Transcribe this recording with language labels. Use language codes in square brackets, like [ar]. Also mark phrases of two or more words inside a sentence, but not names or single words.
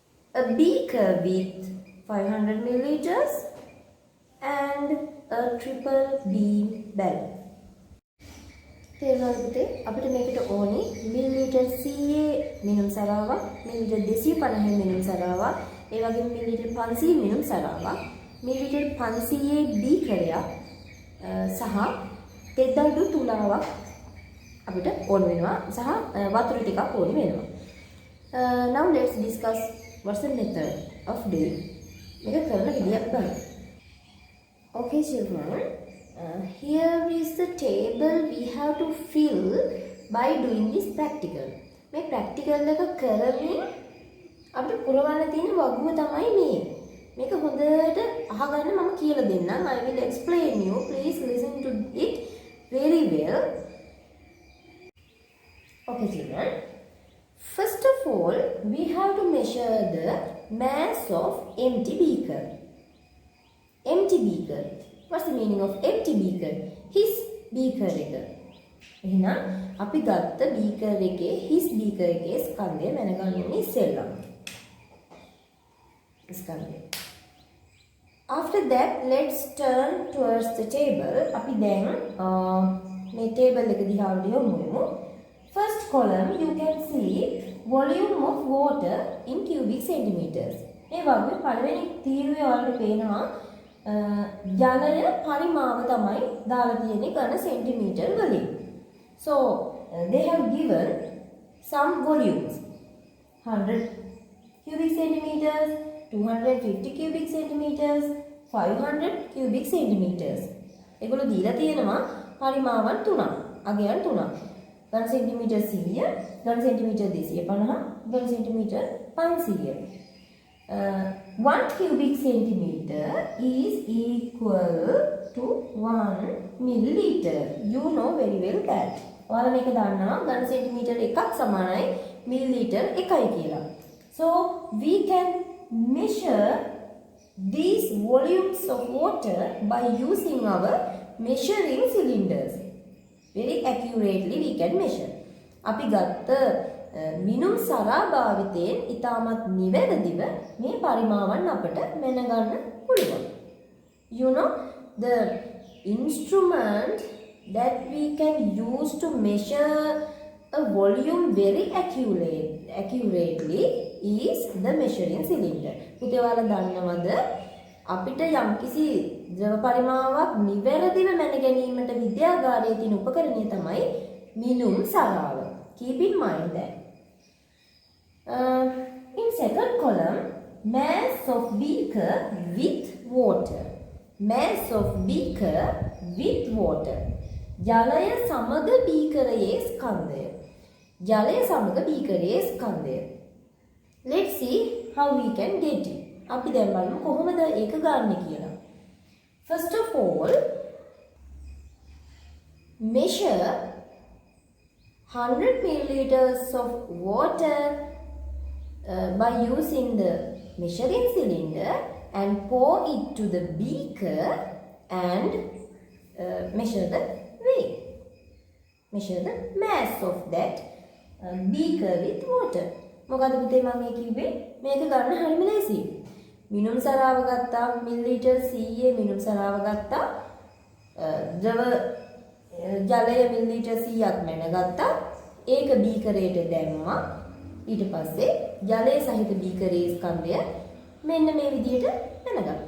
[en] a beaker with 500 milliliters and a triple beam barrel. [si] තේරුණාද පුතේ? අපිට මේකට ඕනේ මිලිලීටර් 100 මිනුම් සරාවක්, මිලිලීටර් 250 මිනුම් සරාවක්, ඒ වගේම මිලිලීටර් 500 මිනුම් සරාවක්, මිලිලීටර් 500 බීකරයක් සහ තෙදඩු තුලාවක් අපිට ඕන වෙනවා සහ වතුර ටිකක් ඕන වෙනවා. [en] Now let's discuss what's the method of doing. [si] මේක කරන විදිය අපි බලමු. [en] Okay children, here is the table we have to fill by doing this practical. [si] මේ practical එක කරමින් අපිට පුරවන්න තියෙන වගුව තමයි මේ. මේක හොඳට අහගන්න මම කියලා දෙන්නම්. [en] I will explain you. Please listen to it very well. Okay children. First of all, we have to measure the mass of empty beaker. Empty beaker. What's the meaning of empty beaker? His beaker [si] එක. එහෙනම් අපි ගත්ත beaker එකේ [en] his beaker [si] එකේ ස්කන්ධය මැනගන්න ඕනේ ඉස්සෙල්ලා. ස්කන්ධය. [en] After that, let's turn towards the table. [si] අපි දැන් මේ table එක දිහාට යමු. [en] First column, you can see volume of water in cubic centimeters. [si] මේ වගේ පළවෙනි තීරුවේ ඔයාලට පේනවා ජලය පරිමාව තමයි දාලා තියෙන්නේ ඝන සෙන්ටිමීටර් වලින්. [en] So they have given some volumes. 100 cubic centimeters, 250 cubic centimeters, 500 cubic centimeters. [si] ඒගොල්ලෝ දීලා තියෙනවා පරිමාවන් තුනක්, අගයන් තුනක්. ඝන සෙන්ටිමීටර් 100, ඝන සෙන්ටිමීටර් 250, ඝන සෙන්ටිමීටර් 500. [en] 1 cubic centimeter is equal to 1 milliliter. You know very well that. [si] ඔයාලා මේක දන්නවා ඝන සෙන්ටිමීටර් එකක් සමානයි මිලිලීටර් එකයි කියලා. [en] So we can measure these volumes of water by using our measuring cylinders. Very accurately we can measure. [si] අපි ගත්ත මිනුම් සරා භාවිතයෙන් ඉතාමත් නිවැරදිව මේ පරිමාවන් අපට මැනගන්න පුළුවන්. [en] You know, the instrument that we can use to measure a volume very accurately is the measuring cylinder. [si] පුතේ ඔයාලා දන්නවද අපිට යම්කිසි ද්‍රව පරිමාවක් නිවැරදිව මැන ගැනීමට විද්‍යාගාරයේ තියෙන උපකරණය තමයි මිනුම් සරාව. [en] Keep in mind that. In second column, mass of beaker with water. Mass of beaker with water. [si] ජලය සමග බීකරයේ ස්කන්ධය. ජලය සමග බීකරයේ ස්කන්ධය. [en] Let's see how we can get it. [si] අපි දැන් බලමු කොහොමද ඒක ගන්න කියලා. [en] First of all, measure 100 milliliters of water by using the measuring cylinder and pour it to the beaker and measure the weight. Measure the mass of that beaker with water. [si] මොකද පුතේ මම මේ කිව්වේ මේක ගන්න හරිම ලේසියි. මිනුම් සරාව ගත්තා මිලිලීටර් 100 මිනුම් සරාව ගත්තා ද්‍රව ජලය මිලිලීටර් 100ක් මැනගත්තා ඒක බීකරයට දැම්මා ඊට පස්සේ ජලය සහිත බීකරයේ ස්කන්ධය මෙන්න මේ විදිහට මැනගත්තා.